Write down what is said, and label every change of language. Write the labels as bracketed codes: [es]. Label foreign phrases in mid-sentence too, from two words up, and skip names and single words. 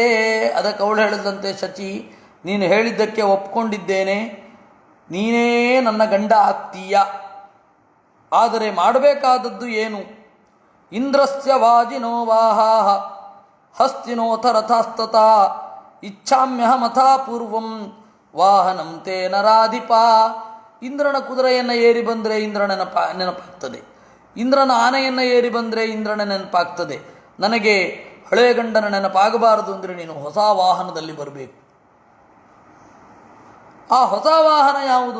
[kn] ಅದಕ್ಕೆ ಅವಳು ಹೇಳಿದಂತೆ, ಶಚಿ, ನೀನು ಹೇಳಿದ್ದಕ್ಕೆ ಒಪ್ಕೊಂಡಿದ್ದೇನೆ, ನೀನೇ ನನ್ನ ಗಂಡ ಆಗ್ತೀಯ. ಆದರೆ ಮಾಡಬೇಕಾದದ್ದು ಏನು? [sa] ಇಂದ್ರಸ್ಯ ವಾಜಿನೋ ವಾಹಾಹ ಹಸ್ತಿನೋಥ ರಥಾಸ್ತತ ಇಚ್ಛಾಮ್ಯಹಮಥಾ ಪೂರ್ವಂ ವಾಹನಂ ತೇ ನರಾಧಿಪ. [kn] ಇಂದ್ರನ ಕುದುರೆಯನ್ನು ಏರಿ ಬಂದರೆ ಇಂದ್ರನ ನೆನಪಾಗ್ತದೆ. ಇಂದ್ರನ ಆನೆಯನ್ನು ಏರಿ ಬಂದರೆ ಇಂದ್ರನ ನೆನಪಾಗ್ತದೆ. ನನಗೆ ಹಳೆ ಗಂಡನ ನೆನಪಾಗಬಾರದು ಅಂದರೆ ನೀನು ಹೊಸ ವಾಹನದಲ್ಲಿ ಬರಬೇಕು. ಆ ಹೊಸ ವಾಹನ ಯಾವುದು?